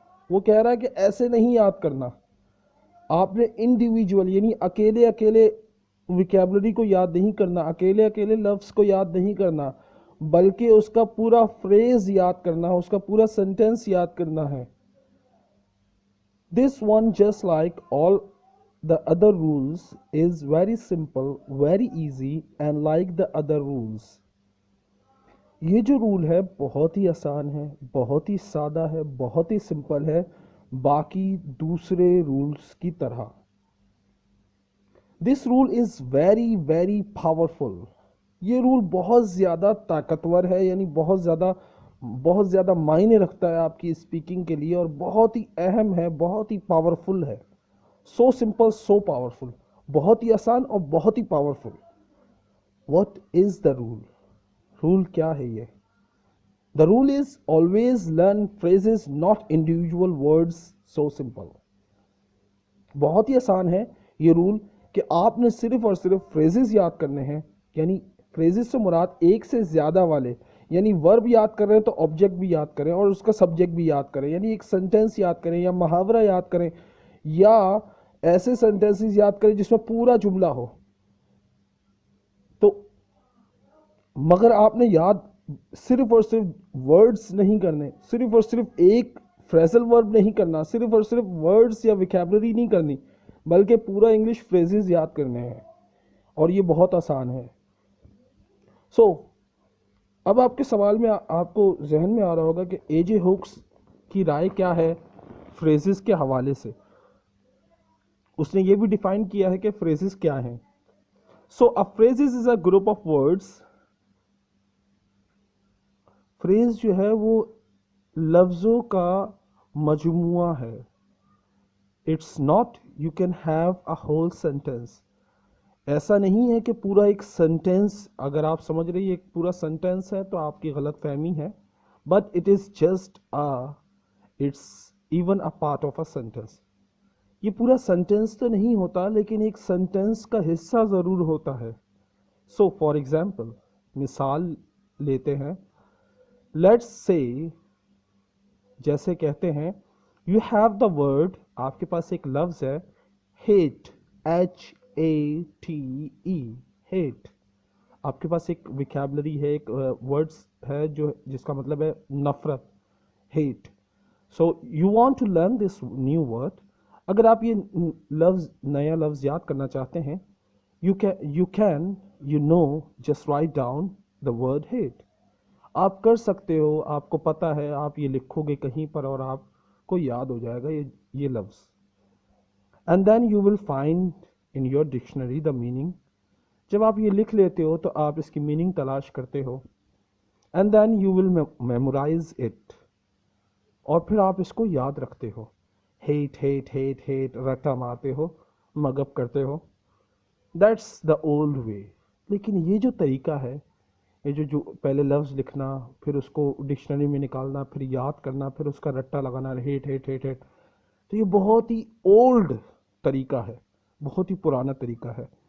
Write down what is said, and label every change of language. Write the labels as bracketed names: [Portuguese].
[Urdu] وہ کہہ رہا ہے کہ ایسے نہیں یاد کرنا. آپ نے انڈیویجول یعنی اکیلے اکیلے ویکیبلری کو یاد نہیں کرنا، اکیلے اکیلے لفظ کو یاد نہیں کرنا، بلکہ اس کا پورا فریز یاد کرنا، اس کا پورا سنٹنس یاد کرنا ہے. [English] This one, just like all the other rules, is very simple, very easy, and like the other rules. [Urdu] یہ جو رول ہے بہت ہی آسان ہے، بہت ہی سادہ ہے، بہت ہی سمپل ہے، باقی دوسرے رولز کی طرح. [English] This rule is very very powerful. [Urdu] یہ رول بہت زیادہ طاقتور ہے، یعنی بہت زیادہ معنی رکھتا ہے آپ کی اسپیکنگ کے لیے، اور بہت ہی اہم ہے، بہت ہی پاورفل ہے. So simple so powerful. بہت ہی آسان اور بہت ہی powerful. [English] What is the rule? [Urdu] Role کیا ہے یہ؟ [English] The rule is always learn phrases not individual words. So simple. [Urdu] بہت ہی آسان ہے یہ رول کہ آپ نے صرف اور صرف فریزز یاد کرنے ہیں، یعنی فریزز سے مراد ایک سے زیادہ والے، یعنی ورب یاد کر رہے ہیں تو آبجیکٹ بھی یاد کریں اور اس کا سبجیکٹ بھی یاد کریں، یعنی ایک سنٹینس یاد کریں یا محاورہ یاد کریں، یا ایسے سنٹینسز یاد کریں جس میں پورا جملہ ہو. تو مگر آپ نے یاد صرف اور صرف ورڈز نہیں کرنے، صرف اور صرف ایک فریزل ورب نہیں کرنا، صرف اور صرف ورڈز یا ویکیبلری نہیں کرنی، بلکہ پورا انگلش فریزز یاد کرنے ہیں، اور یہ بہت آسان ہے. اب آپ کے سوال میں آپ کو ذہن میں آ رہا ہوگا کہ اے جے ہوکس کی رائے کیا ہے فریزز کے حوالے سے. اس نے یہ بھی ڈیفائن کیا ہے کہ فریزز کیا ہیں. [English] A phrases is a group of words. [Urdu] Freeze جو ہے وہ لفظوں کا مجموعہ ہے. [English] It's not you can have a whole sentence. [Urdu] ایسا نہیں ہے کہ پورا ایک سنٹینس، اگر آپ سمجھ رہی ایک پورا سنٹینس ہے تو آپ کی غلط فہمی ہے. [English] But it is just it's even a part of a sentence. [Urdu] یہ پورا سنٹینس تو نہیں ہوتا، لیکن ایک سنٹینس کا حصہ ضرور ہوتا ہے. فار ایگزامپل مثال لیتے ہیں. لیٹس سے جیسے کہتے ہیں [English] you have the word, [Urdu] آپ کے پاس ایک لفظ ہے ہیٹ، HATE، ہیٹ. آپ کے پاس ایک ویکیبلری ہے، ایک ورڈز ہے جس کا مطلب ہے نفرت، heat. [English] You want to learn this new word. [Urdu] اگر آپ یہ نیا لفظ یاد کرنا چاہتے ہیں، [English] you know just write down the word hate. [Urdu] آپ کر سکتے ہو، آپ کو پتا ہے، آپ یہ لکھو گے کہیں پر اور آپ کو یاد ہو جائے گا یہ لفظ. [English] And then you will find in your dictionary the meaning. [Urdu] جب آپ یہ لکھ لیتے ہو تو آپ اس کی میننگ تلاش کرتے ہو. [English] And then you will memorize it. [Urdu] اور پھر آپ اس کو یاد رکھتے ہو. ہیٹ ہیٹ ہیٹ ہیٹ رٹا مارتے ہو، مگپ کرتے ہو. [English] That's the old way. [Urdu] لیکن یہ جو طریقہ ہے، یہ جو پہلے لفظ لکھنا، پھر اس کو ڈکشنری میں نکالنا، پھر یاد کرنا، پھر اس کا رٹا لگانا، ہیٹ ہیٹ ہیٹ ہیٹ، تو یہ بہت ہی اولڈ طریقہ ہے، بہت ہی پرانا طریقہ ہے.